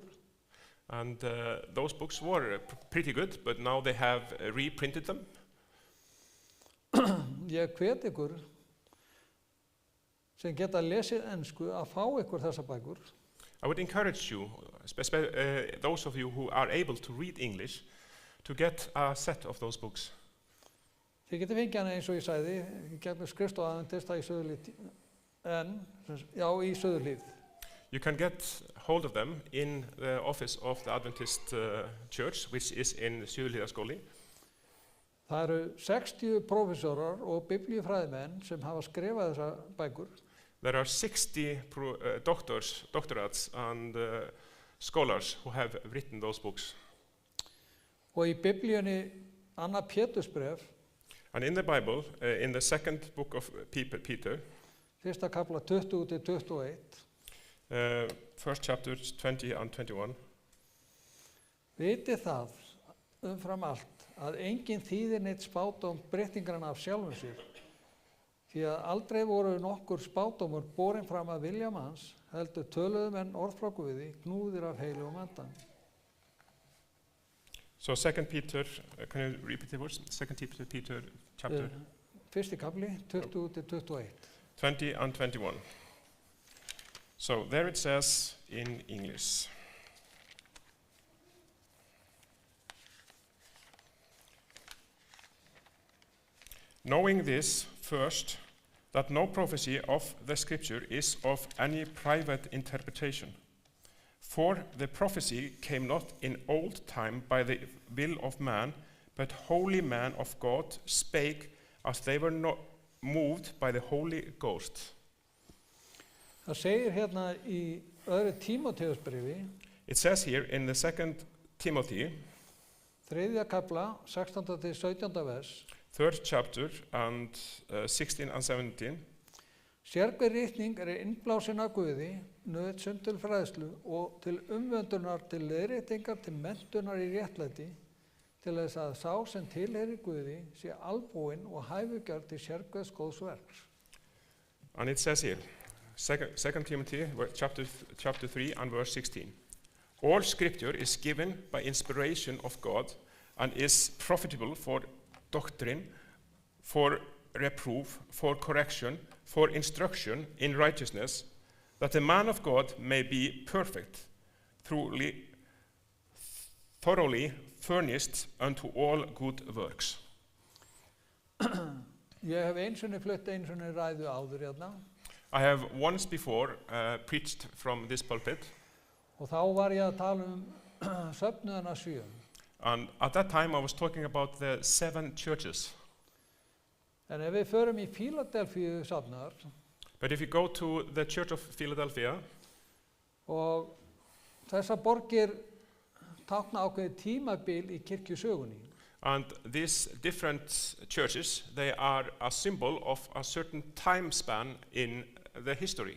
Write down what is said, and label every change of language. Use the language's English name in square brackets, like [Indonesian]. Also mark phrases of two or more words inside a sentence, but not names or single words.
[English] And those books were pretty good, but now they have reprinted them. [Icelandic] Ég hvet ykkur sem geta lesið ensku að fá ykkur þessar bækur. [English] I would encourage you, especially those of you who are able to read English, to get a set of those books. [Icelandic] Þið getið fengið hana eins og ég sagði, gegnum skrifstofu Adventista í Suðurhlíð, í Suðurhlíð. [English] You can get hold of them in the office of the Adventist Church, which is in Suðurhlíðarskóli. [Icelandic] Það eru 60 prófessorar og biblíufræðimenn sem hafa skrifað þessar bækur. [English] There are 60 doctorates and scholars who have written those books. [Icelandic] Og í Biblíunni Anna Pétursbréf. [English] And in the Bible, in the second book of Peter, [Icelandic] fyrsta kafla 20-21, [English] first chapters 20 and 21. [Icelandic] Vitið það umfram allt að enginn þýðir neitt spádóm breytingarna af sjálfum sér, því að aldrei voru nokkur spádómur borin fram að vilja manns, heldur töluðu menn orð frá Guði, knúðir af heilugum andanum. [English] So 2 Peter, can you repeat the words? 2 Peter chapter? [Icelandic] Fyrsti kafli, 20-21. [English] 20 and 21. So there it says in English. Knowing this first, that no prophecy of the Scripture is of any private interpretation. For the prophecy came not in old time by the will of man, but holy men of God spake as they were not moved by the Holy Ghost. [Icelandic] Það segir hérna í öðru Tímóteusbréfi. [English] It says here in the 2 Timothy, [Icelandic] þriðja kafla, 16-17 vers. [English] 3rd chapter and 16 and 17. [Icelandic] Sérhver ritning innblásin af Guði, nauðsyn til fræðslu og til umvöndunar, til leiðréttingar, til menntunar í réttlæti, til þess að sá sem tilheyrir Guði sé albúinn og hæfugjörn til sérhvers góðs verks. [English] And it says here, 2 Timothy chapter 3 and verse 16. All scripture is given by inspiration of God and is profitable for doctrine, for reproof, for correction, for instruction in righteousness, that the man of God may be perfect, thoroughly furnished unto all good works. [Icelandic] Ég hef einsunni flutt einsunni ræðu áður hérna [English] I have once before preached from this pulpit, [Icelandic] og þá var ég að tala söfnuðina 7. [English] and at that time I was talking about the 7 churches. [Icelandic] En ef við förum í Fíladelfíu safnaðar [English] But if you go to the Church of Philadelphia, [Icelandic] og þessar borgir tákna ákveðið tímabil í kirkjusögunni. [English] and these different churches, they are a symbol of a certain time span in the history.